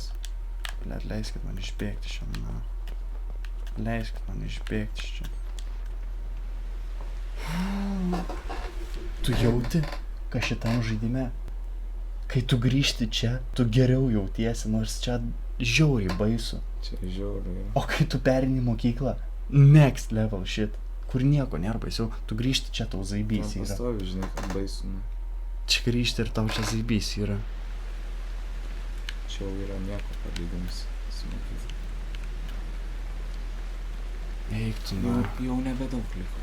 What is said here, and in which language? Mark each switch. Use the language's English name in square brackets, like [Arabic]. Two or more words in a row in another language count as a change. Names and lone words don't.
[Lithuanian] Blet, leiskit man išbėgti iš čia, na. Leiskit man išbėgti iš čia. Tu jauti, kad šitam žaidime, kai tu grįžti čia, tu geriau jautiesi, nors čia žiauriai baisu. Čia žiauru yra. O kai tu perini mokyklą, [English] next level shit, [Lithuanian] kur nieko nėra baisiau, tu grįžti čia, tau zaibys Man yra. pastovi, žinai, kad baisu. Nu. Čia grįžti ir tau čia zaibys yra. Čia jau yra nieko palyginus su mokykla. Eik tu, Jau nebedaug liko.